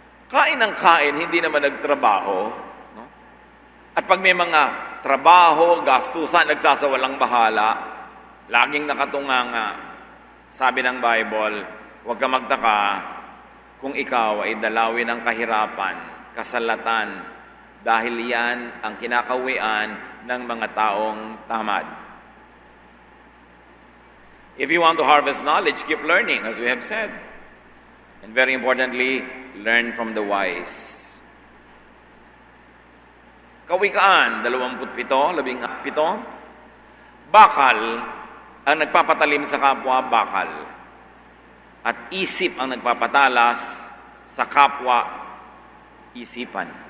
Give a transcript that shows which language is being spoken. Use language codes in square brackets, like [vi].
[tl] Kain ng kain, hindi naman nagtrabaho. No? At pag may mga trabaho, gastusan, nagsasawalang bahala, laging nakatunganga. Sabi ng Bible, huwag ka magtaka kung ikaw ay dalawin ng kahirapan, kasalatan, dahil yan ang kinakawian ng mga taong tamad. [en] If you want to harvest knowledge, keep learning, as we have said. And very importantly, learn from the wise. [tl] Kawikaan, 27, bakal ang nagpapatalim sa kapwa, bakal. At isip ang nagpapatalas sa kapwa, isipan.